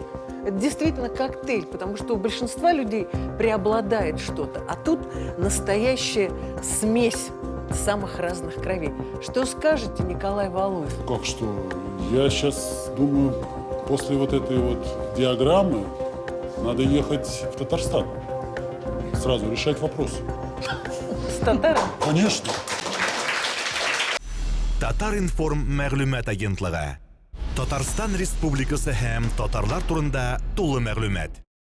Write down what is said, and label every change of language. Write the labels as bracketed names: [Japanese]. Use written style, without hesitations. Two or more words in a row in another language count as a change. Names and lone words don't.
[Russian] Это действительно коктейль, потому что у большинства людей преобладает что-то, а тут настоящая смесь самых разных кровей. Что скажете, Николай Валуев? Как что? Я сейчас думаю, после вот этой вот диаграммы надо ехать в Татарстан. Сразу решать вопрос. С татаром? Конечно. [Tatar] Татар-информ мәгълүмат агентлыгы. Татарстан Республикасы һәм татарлар турында тулы мәгълүмат.